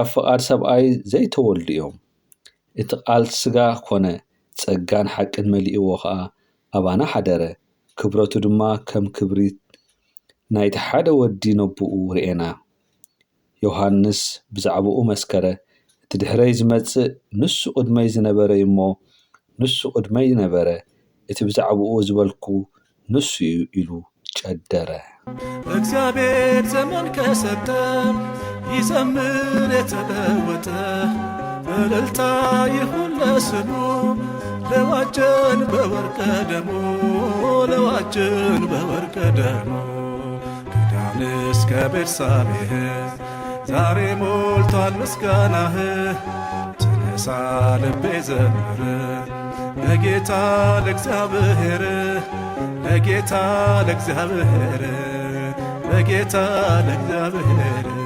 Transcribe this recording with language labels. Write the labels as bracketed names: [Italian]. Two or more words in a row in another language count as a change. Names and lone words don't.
[Tigrinya] ፍቓድ ሰብኣይ ዘይተወልዱ እዮም እቲ ቃል ስጋ ኮነ ጸጋን ሓቅን መሊእዎ ከዓ ኣባና ሓደረ ክብረቱ ድማ ከም ክብሪት ናይቲ ሓደ ወዲ ነብኡ ርኤና ዮሐንስ ብዛዕባኡ መስከረ እቲ ድሕረይ ዝመጽእ ንሱ ቅድመይ ዝነበረ እሞ ንሱ ቅድመይ ነበረ እቲ ብዛዕባኡ ዝበልኩ ንሱ ኢሉ ጨደረ [Amharic] እግዚአብሔር ዘመን ከሰጠ ይዘምር የተለወጠ እልልታ ይሁን ለስሙ ለዋጀን በወርቀ ደሙ ለዋጀን በወርቀ ደሙ ከዳን እስከ ቤርሳቤህ ዛሬ ሞልቷል ምስጋናህ ተነሳ ልቤ ዘምር ለጌታ ለእግዚአብሔር ለጌታ ለእግዚአብሔር ለጌታ ለእግዚአብሔር